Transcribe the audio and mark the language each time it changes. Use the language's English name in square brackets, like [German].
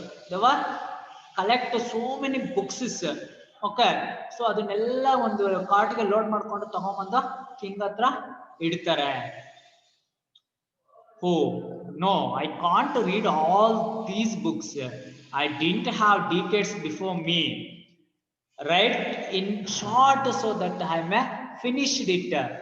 [English] They were collect so many books. [Kannada] Okay, so ಅದನ್ನೆಲ್ಲ ಒಂದು ಕಾರ್ಟ್ಗೆ load ಮಾಡ್ಕೊಂಡು ತಗೊಂಬಂದು ಕಿಂಗ್ ಹತ್ರ ಇಡ್ತಾರೆ. [English] Oh no, I can't read all these books. I didn't have decades before me. Write in short so that I may finish it.